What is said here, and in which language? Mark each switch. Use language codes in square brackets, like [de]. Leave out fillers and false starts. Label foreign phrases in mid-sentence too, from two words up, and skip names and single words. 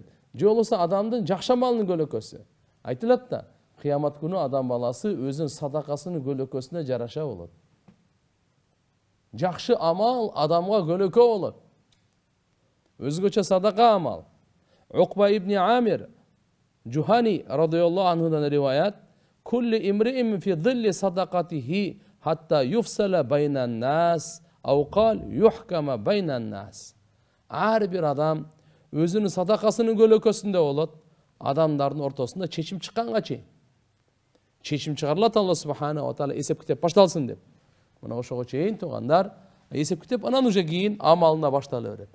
[ky] Же болбосо адамдын жакшы амалынын көлөкөсү. Айтылат да, кыямат күнү адам баласы өзүнүн садакасынын көлөкөсүнө жараша болот. Жакшы амал адамга көлөкө болот. Өзгөчө садака амал. Уқба ибн Амир Жухани радиаллаху анхудан риваят: [ar] "كل امرئ في ظل صدقته حتى يفصل بين الناس أو قال يحكم بين الناس, ау кал юхкама байнан нас." [ky] Ар бир адам өзүнүн садакасынын көлөкөсүндө болот, адамдардын ортосунда чечим чыкканга чейин. Чечим чыгарылат Алла [ar] سبحانه وتعالى [ky] эсеп китеп башталсын деп. Мына ошого чейин туугандар, эсеп китеп анан уже кийин амалына баштала берет.